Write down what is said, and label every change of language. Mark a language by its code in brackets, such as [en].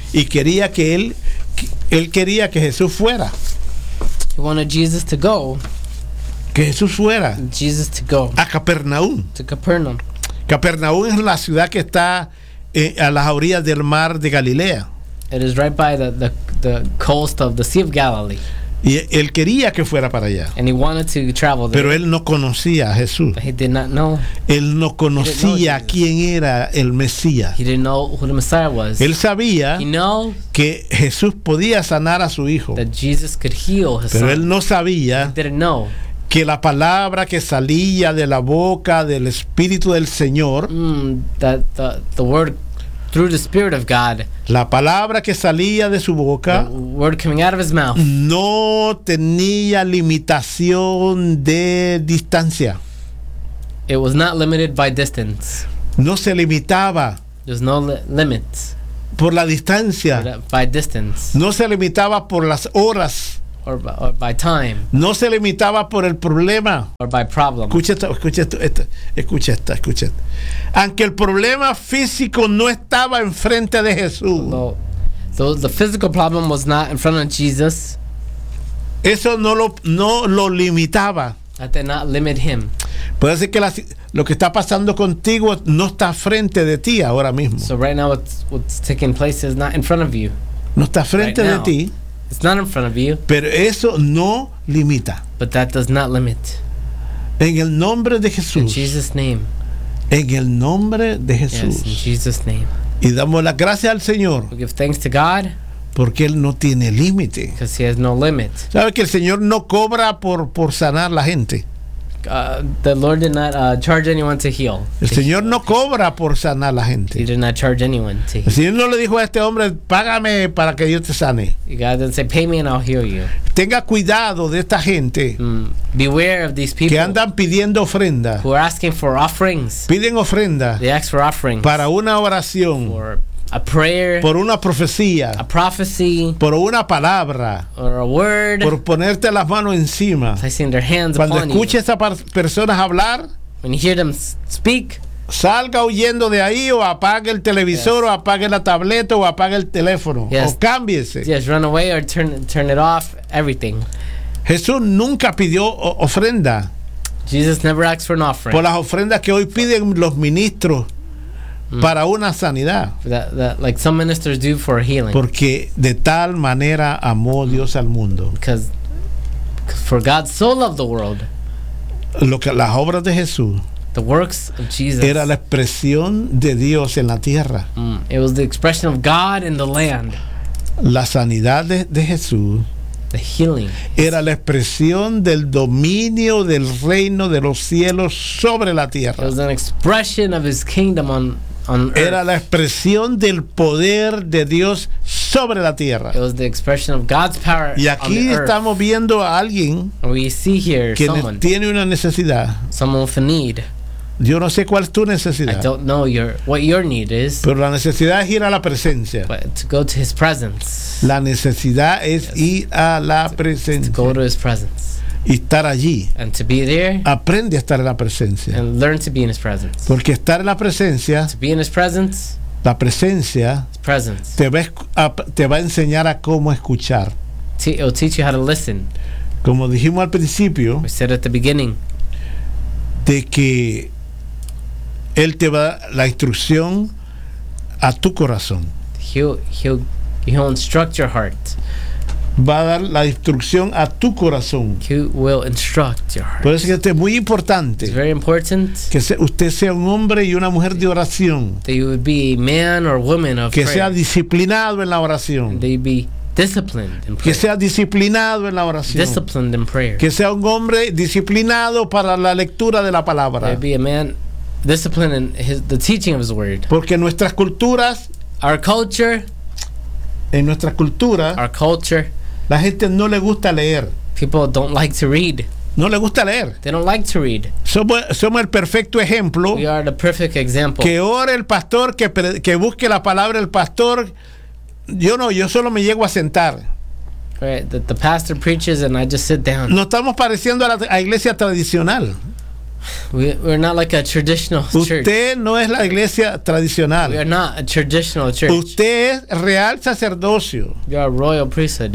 [es] Y quería que él quería que Jesús fuera. [en] He wanted Jesus to go. [es] Que Jesús fuera. [en] Jesus to go. [es] A Capernaum. [en] To Capernaum. [es] Capernaum es la ciudad que está a las orillas del mar de Galilea. [en] It is right by the coast of the Sea of Galilee. [es] Y él quería que fuera para allá. [en] And he wanted to travel there. [es] Pero él no conocía a Jesús. [en] But he did not know. [es] Él no conocía quién era el Mesías. [en] He didn't know who the Messiah was. [es] Él sabía que Jesús podía sanar a su hijo. [en] That Jesus could heal his [es] Pero [en] son. [es] Él no sabía. [en] He didn't know. [es] Que la palabra que salía de la boca del Espíritu del Señor, [en] that the word through the Spirit of God, [es] la palabra que salía de su boca, [en] the word coming out of his mouth, [es] no tenía limitación de distancia. [en] It was not limited by distance. [es] No se limitaba. [en] There's no limits. [es] Por la distancia. [en] By distance. [es] No se limitaba por las horas. [en] Or by time. [es] No se limitaba por el problema. [en] Or by problem. [es] Escucha esto. Aunque el problema físico no estaba enfrente de Jesús. [en] Although the physical problem was not in front of Jesus. [es] Eso no lo limitaba. [en] That did not limit him. [es] Puede ser que lo que está pasando contigo no está frente de ti ahora mismo. [en] So right now what's taking place is not in front of you. [es] No está frente [en] right [es] de [en] now. [es] Ti. [en] It's not in front of you. [es] Pero eso no limita. [en] But that does not limit. [es] En el nombre de Jesús. [en] In Jesus' name. [es] En el nombre de Jesús. [en] Yes, in Jesus' name. [es] Y damos las gracias al Señor. [en] We give thanks to God. [es] Porque Él no tiene límite. [en] Because He has no limit. [es] ¿Sabe que el Señor no cobra por sanar la gente? [en] The Lord did not charge anyone to heal. [es] El Señor no cobra por sanar a la gente. [en] He did not charge anyone to heal. [es] El Señor no le dijo a este hombre, págame para que yo te sane. [en] God didn't say, pay me and I'll heal you. [es] Tenga cuidado de esta gente. [en] Beware of these people [es] que andan pidiendo ofrenda. [en] Who are asking for offerings. [es] Piden ofrenda. [en] They ask for offerings. [es] Para una oración. [en] For a prayer. [es] Por una profecía. [en] A prophecy. [es] Por una palabra. [en] Or a word. [es] Por ponerte las manos encima. [en] Placing their hands [es] Cuando [en] upon [es] escuches [en] you. [es] A personas hablar. [en] When you hear them speak. [es] Salga huyendo de ahí o apague el televisor. [en] Yes. [es] O apague la tableta o apague el teléfono. [en] Yes. [es] O cámbiese. [en] Yes, run away or turn it off. Everything. [es] Jesús nunca pidió ofrenda. [en] Jesus never asked for an offering. [es] Por las ofrendas que hoy piden los ministros. Para una sanidad. [en] That like some ministers do for healing. [es] Porque de tal manera amó Dios al mundo. [en] Because for God so loved the world. [es] Lo que las obras de Jesús. [en] The works of Jesus. [es] Era la expresión de Dios en la tierra. [en] It was the expression of God in the land. [es] La sanidad de Jesús. [en] The healing. [es] Era la expresión del dominio del reino de los cielos sobre la tierra. [en] It was an expression of His kingdom on [es] Era la expresión del poder de Dios sobre la tierra. [en] It was the expression of God's power [es] y aquí [en] on the [es] estamos [en] earth. [es] Viendo a alguien que tiene una necesidad. [en] Someone with a need. [es] Yo no sé cuál es tu necesidad. [en] I don't know what your need is. [es] Pero la necesidad es ir a la presencia. [en] But to go to his presence. [es] La necesidad es ir a la presencia. [en] To go to his presence. [es] Y estar allí. [en] And to be there. [es] Aprende a estar en la presencia. [en] And learn to be in his presence. [es] Porque estar en la presencia. [en] To be in his presence. [es] La presencia. [en] His presence. [es] Te va a enseñar a cómo escuchar. [en] It'll teach you how to listen. [es] Como dijimos al principio. [en] We said at the beginning. [es] De que él te va la instrucción a tu corazón. [en] He'll instruct your heart. [es] Va a dar la instrucción a tu corazón. [en] He will instruct your heart. [es] Por eso es que esto es muy importante. [en] It's very important. [es] Que usted sea un hombre y una mujer de oración. [en] That you would be a man or woman of [es] que [en] prayer. [es] Sea disciplinado en la oración. [en] That you'd be disciplined in prayer. [es] Que sea disciplinado en la oración. [en] Disciplined in prayer. [es] Que sea un hombre disciplinado para la lectura de la palabra. [en] That you'd be a man disciplined in the teaching of his word. [es] Porque nuestras culturas. [en] Our culture. [es] En nuestra cultura, [en] our culture, [es] la gente no le gusta leer. [en] People don't like to read. [es] No le gusta leer. [en] They don't like to read. [es] Somos el perfecto ejemplo. [en] We are the perfect example. [es] Que ore el pastor, que busque la palabra el pastor. Yo no, yo solo me llego a sentar. [en] Right, that the pastor preaches and I just sit down. [es] No estamos pareciendo a la iglesia tradicional. [en] We're not like a traditional church. [es] Usted no es la iglesia tradicional. [en] We are not a traditional church. [es] Usted es real sacerdocio. [en] You are a royal priesthood.